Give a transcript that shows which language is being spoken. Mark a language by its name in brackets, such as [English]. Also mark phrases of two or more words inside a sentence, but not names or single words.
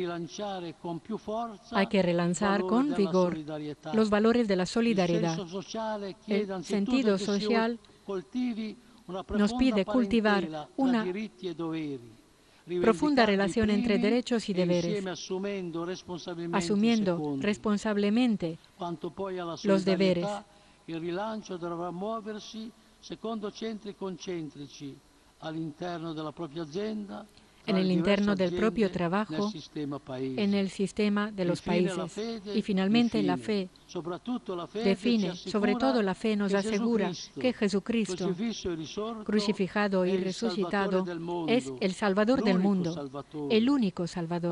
[Spanish] Hay que relanzar con vigor los valores de la solidaridad. El sentido social nos pide cultivar una profunda relación entre derechos y deberes, asumiendo responsablemente los deberes. [Italian] Il rilancio dovrà muoversi secondo centri concentrici all'interno della propria azienda, [Spanish] en el interno del propio trabajo, en el sistema de los países. Y finalmente la fe define, sobre todo la fe nos asegura que Jesucristo, crucificado y resucitado, es el Salvador del mundo, el único Salvador.